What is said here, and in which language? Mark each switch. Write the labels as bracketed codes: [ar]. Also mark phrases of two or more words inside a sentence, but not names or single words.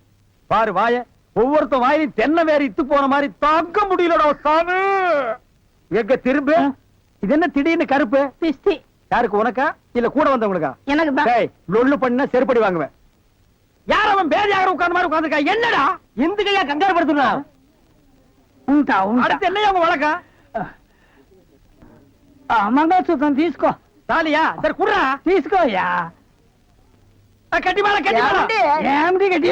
[ta] பாரு வாய, ஒவ்வொருத்த வாயிலும் தென்னை வேற இத்து போன மாதிரி தாக்க முடியலடா சாமி. எங்க திரும்ப இது என்ன திடீர்னு கருப்பு? பிஸ்தி யாருக்கு, உனக்கா இல்ல கூட வந்தவங்களுக்கா? எனக்கு தான். டேய், லொள்ளு பண்ணா செருப்படி வாங்குவேன். யார் அவன் பேதியாக உட்கார்ந்த மாதிரி உட்கார்ந்திருக்கா? என்னடா இந்துக்கையா கங்காரு படுத்துனா? அடுத்து என்னையா உங்க வழக்கம்? [te] మంగళసూత్రం తీసుకో. [ta] தாலியா? சரி குடுறா. [te] తీసుకోయ్యా. [ta] கட்டி மேல கட்டி மேல. [te] ఏమిటి గట్టి